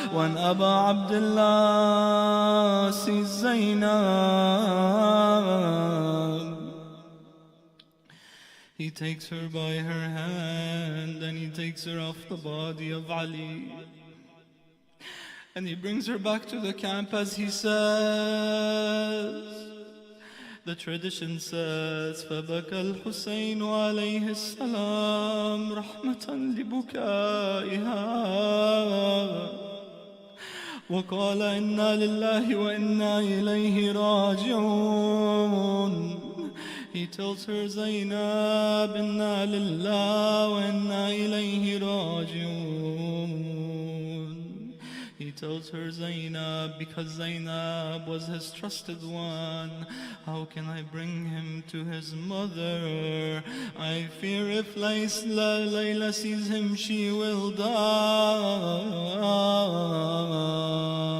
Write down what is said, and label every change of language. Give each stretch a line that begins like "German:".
English: When Abu Abdullah sees Zainab, he takes her by her hand and he takes her off the body of Ali. And he brings her back to the camp as he says. The tradition says,
Arabic: فَبَكَى الْحُسَيْنُ عَلَيْهِ السَّلَامُ رَحْمَةً لِبُكَائِهَا وقال إنا لله وإنا إليه راجعون.
English: He tells her, Zainab,
Arabic: إنا لله وإنا إليه راجعون.
English: He tells her, Zainab, because Zainab was his trusted one. How can I bring him to his mother? I fear if Layla sees him, she will die.